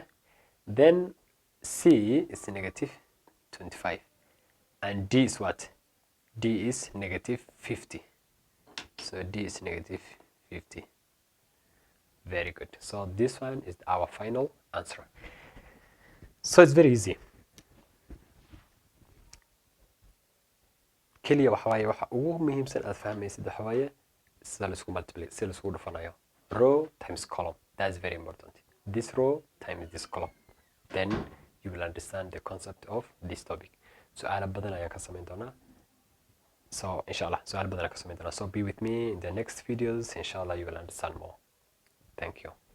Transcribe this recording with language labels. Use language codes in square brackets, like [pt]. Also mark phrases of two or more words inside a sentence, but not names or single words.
[en] Then c is negative 25. And d is what? D is negative 50. So D is negative 50. Very good. So this one is our final answer. So it's very easy. [so] keliya waxa waaye waxa ugu muhiimsan aad fahmaysid waxa waaye sida la isku multiply sida la isku dhufanayo [en] row times column. That's very important. This row times this column. Then you will understand the concept of this topic. [so] su'aalo badan ayaan ka samayn doonaa. So inshallah su'aalo badan ayaan ka samayn doonaa. [en] So be with me in the next videos. Inshallah you will understand more. Thank you.